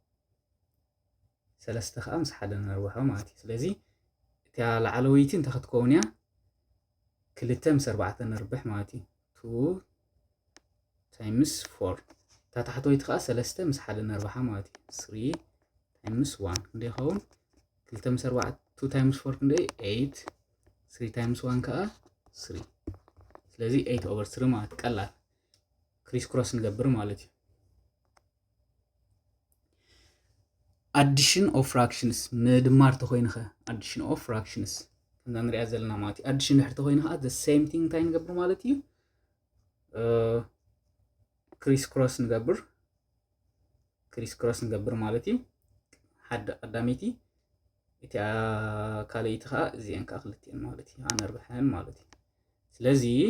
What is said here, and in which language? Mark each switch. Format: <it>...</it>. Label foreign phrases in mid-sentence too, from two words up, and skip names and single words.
<ti>ሰለስተ ከዓ ምስ ሓደ ነርብሖ ማለት እዩ ስለዚ እታ ላዕለወይቲ እንታይ ክትከውን እያ ክልተ ምስ ኣርባዕተ ነርብሕ ማለት እዩ 2 ታይምስ 4 እታ ታሕተወይቲ ከዓ ሰለስተ ምስ ሓደ ነርብሓ ማለት እዩ 3 ታይምስ 1 ክንደይ ይኸውን ክልተ ምስ ኣርባዕተ 2 ታይምስ 4 ክንደይ 8 3 ታይምስ 1 ከዓ 3 ስለዚ 8/3 ማለት ቀላል</ti> <en>criss cross</en> <ti>ንገብር ማለት እዩ</ti> <en>addition of fractions</en> <ti>ምድማር ተኮይንኸ</ti> <en>addition of fractions</en> <ti>እንዳ ንሪኣ ዘለና ማለት እዩ addition ድሕሪ ተኮይንኸ</ti> <en>the same thing</en> <ti>እንታይ ንገብር ማለት እዩ</ti> <en>criss cross</en> <ti>ንገብር ማለት እዩ ሓደ ቀዳመይቲ እቲ ካልአይቲ ከዓ እዚአን ከዓ ክልቲአን ማለት እዩ ኣነርብሐን ማለት እዩ ስለዚ</ti>